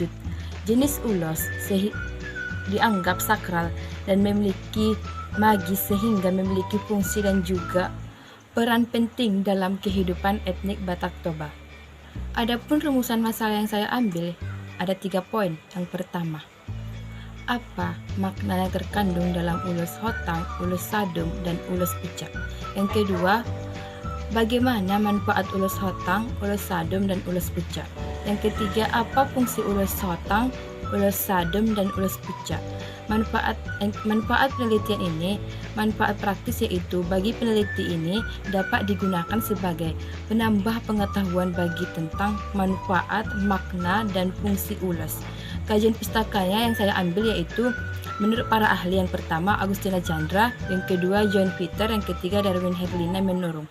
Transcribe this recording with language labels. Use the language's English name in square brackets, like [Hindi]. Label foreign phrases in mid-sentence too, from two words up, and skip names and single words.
[Indonesian] Jenis ulos dianggap sakral dan memiliki magis sehingga memiliki fungsi dan juga peran penting dalam kehidupan etnik Batak Toba. Adapun rumusan masalah yang saya ambil ada 3 poin. Yang pertama, apa makna yang terkandung dalam ulos hotang, ulos sadum, dan ulos pucak? Yang kedua, bagaimana manfaat ulos hotang, ulos sadum, dan ulos pucak? Yang ketiga, apa fungsi ulos hotang, ulos sadum, dan ulos pucak? Manfaat penelitian ini, manfaat praktis yaitu bagi peneliti ini dapat digunakan sebagai penambah pengetahuan bagi tentang manfaat, makna, dan fungsi ulos. Kajian pustakanya yang saya ambil yaitu menurut para ahli, yang pertama Agustina Chandra, yang kedua John Peter, yang ketiga Darwin Herlina Menurung.